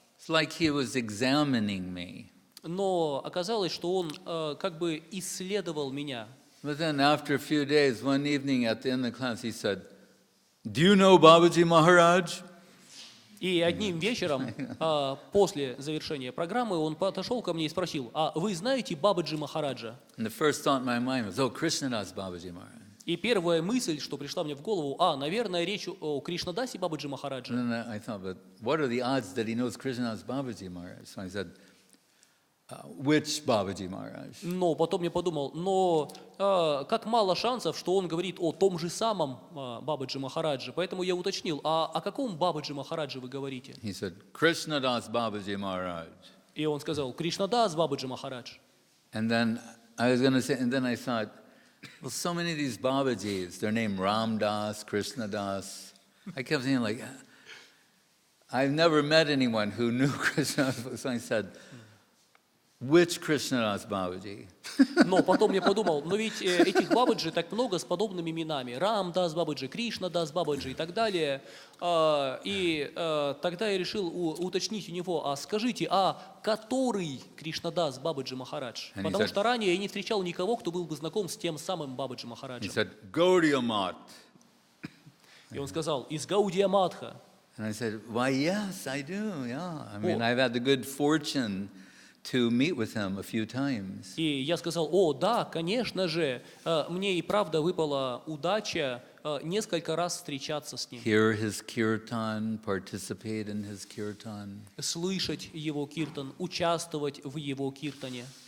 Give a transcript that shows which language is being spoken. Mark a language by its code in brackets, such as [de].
[en] It's like he was examining me. [ru] Но оказалось, что он как бы исследовал меня. [en] But then after a few days, one evening at the end of the class, he said, "Do you know Babaji Maharaj?" [ru] И одним вечером, после завершения программы, он подошел ко мне и спросил: «А вы знаете Бабаджи Махараджа?» [en] And the first thought in my mind was, "Oh, Krishnadas Babaji Maharaj." [ru] И первая мысль, что пришла мне в голову: наверное, речь о Кришнадасе Бабаджи Махараджа. [en] And then I thought, but what are the odds that he knows Krishnadas Babaji Maharaj? So I said, which Babaji Maharaj? [ru] Но потом я подумал, как мало шансов, что он говорит о том же самом Бабаджи Махараджи. Поэтому я уточнил: о каком Бабаджи Махараджи вы говорите? [en] He said, Krishnadas Babaji Maharaj. [ru] И он сказал: Кришнадас Бабаджи Махарадж. [en] And then I thought, well, so many of these Babajis, they're named Ramdas, Krishnadas. I kept thinking, like, I've never met anyone who knew Krishnadas. So I said, which Krishnadas Babaji? [ru] Но потом я подумал, но ведь этих Бабаджи так много с подобными именами. Рам Дас Бабаджи, Кришна Дас Бабаджи и так далее. И тогда я решил уточнить у него: скажите, который Кришнадас Бабаджи Махарадж? Потому что ранее я не встречал никого, кто был бы знаком с тем самым Бабаджи [en] He [ru] Махараджем. [en] said, Gaudiya Math. [ru] И он сказал, из Гаудия Мадха. [en] And I said, why, yes, I do, yeah. I mean, I've had the good fortune to meet with him a few times. [ru] И я сказал, о, да, конечно же, мне и правда выпала удача несколько раз встречаться с ним. [en] Hear his kirtan, participate in his kirtan. [ru] Слышать его киртан, участвовать в его киртане.